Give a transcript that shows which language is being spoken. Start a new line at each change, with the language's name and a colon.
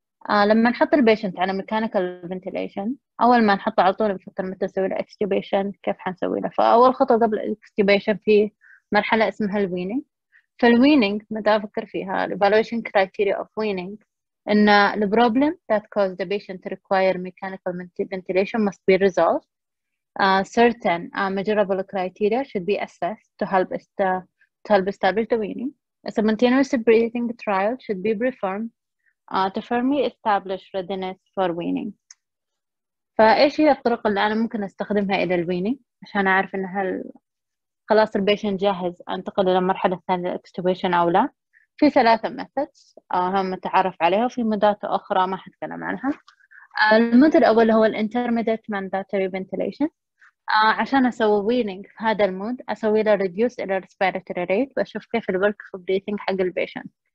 Arabic: لما نحط البيشنت على mechanical ventilation، أول ما نحطه على طول نفكر متى نسوي له extubation، كيف حنسوي له. فأول خطوة قبل extubation في مرحلة اسمها الوينينج. فالوينينج متى أفكر فيها ال
English: evaluation criteria of weaning إن the problem that caused the patient to require mechanical ventilation must be resolved. Certain measurable criteria should be assessed to help establish the weaning. A simultaneous breathing trial should be performed to firmly establish readiness for weaning.
Arabic: فإيش هي الطرق اللي أنا ممكن أستخدمها إلى الوينينج عشان أعرف إن هل خلاص البيشنت جاهز أنتقل إلى المرحلة الثانية الاكستوبيشن أو لا؟ في 3 methods هم متعارف عليها، وفي مودات أخرى ما حتكلم عنها. المود الأول هو الانترميديت mandatory ventilation. عشان أسوي وينينج في هذا المود أسوي له reduce إلى respiratory rate، وأشوف كيف الورك في breathing حق البيشنت.